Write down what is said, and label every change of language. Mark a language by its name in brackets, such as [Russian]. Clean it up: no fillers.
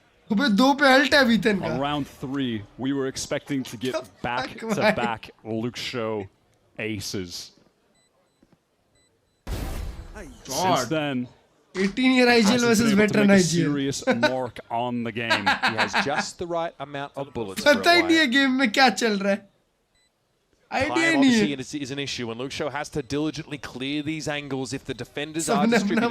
[English] Around 3, we were expecting to get back-to-back Luke Show aces. Since then, 18-year IGL versus veteran IGL. Serious mark on the game. He has just the right amount of bullets. [Hindi] पता ही नहीं है game में क्या चल रहा है. Idea नहीं है. [English] Is an issue, and Luke Show has to diligently clear these angles if the defenders are distributed.